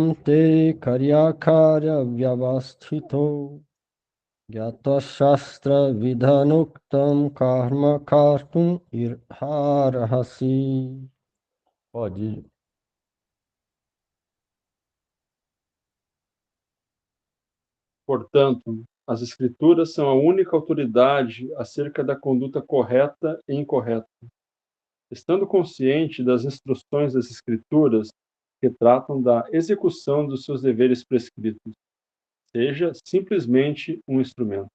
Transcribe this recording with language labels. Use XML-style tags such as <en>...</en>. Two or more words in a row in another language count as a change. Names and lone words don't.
<sa>Te Karyakarya Vyavasthito Gyata Shastra Vidhanuktam Karma Kartum Irharahasi.</sa> <pt>Pode ir. Portanto, as Escrituras são a única autoridade acerca da conduta correta e incorreta. Estando consciente das instruções das Escrituras que tratam da execução dos seus deveres prescritos, seja simplesmente um instrumento.</pt>